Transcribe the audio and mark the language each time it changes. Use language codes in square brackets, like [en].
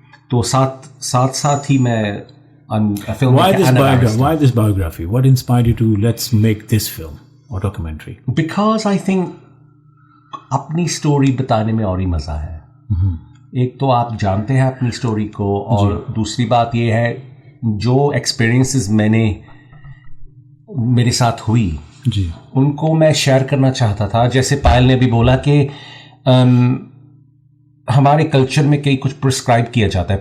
[hi] तो साथ ही मैं a film. [en] Why this biography? What inspired you to let's make this film or documentary? Because I think [hi] अपनी story बताने में और ही मज़ा है. एक तो आप जानते हैं अपनी स्टोरी को, और दूसरी बात ये है जो एक्सपीरियंसेस मेरे साथ हुई जी, उनको मैं शेयर करना चाहता था. जैसे पायल ने भी बोला कि हमारे कल्चर में कई कुछ प्रिस्क्राइब किया जाता है.